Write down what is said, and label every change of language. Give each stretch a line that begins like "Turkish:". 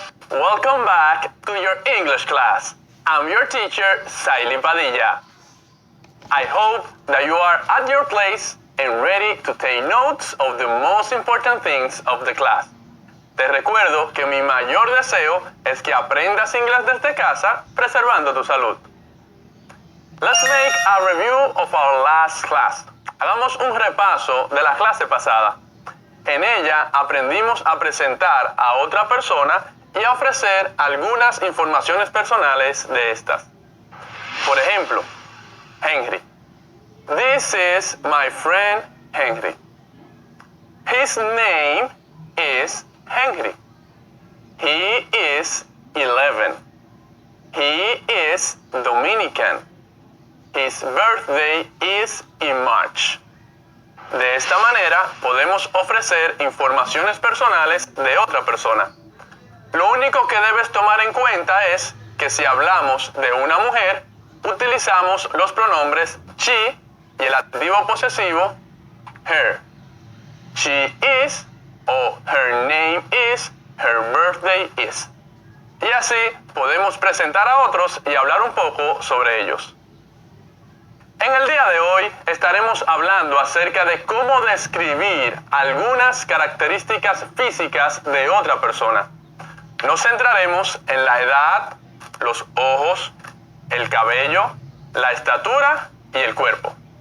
English: Welcome back to your English class. I'm your teacher, Saily Padilla. I hope that you are at your place and ready to take notes of the most important things of the class.
Spanish: Te recuerdo que mi mayor deseo es que aprendas inglés desde casa, preservando tu salud.
English: Let's make a review of our last class.
Spanish: Hagamos un repaso de la clase pasada. En ella aprendimos a presentar a otra persona y a ofrecer algunas informaciones personales de estas. Por ejemplo,
English: Henry. This is my friend Henry. His name is Henry. He is 11. He is Dominican. His birthday is in March.
Spanish: De esta manera podemos ofrecer informaciones personales de otra persona. Lo único que debes tomar en cuenta es que si hablamos de una mujer, utilizamos los pronombres she y el adjetivo posesivo her.
English: She is o her name is, her birthday is.
Spanish: Y así podemos presentar a otros y hablar un poco sobre ellos. En el día de hoy estaremos hablando acerca de cómo describir algunas características físicas de otra persona. Nos centraremos en la edad, los ojos, el cabello, la estatura y el cuerpo.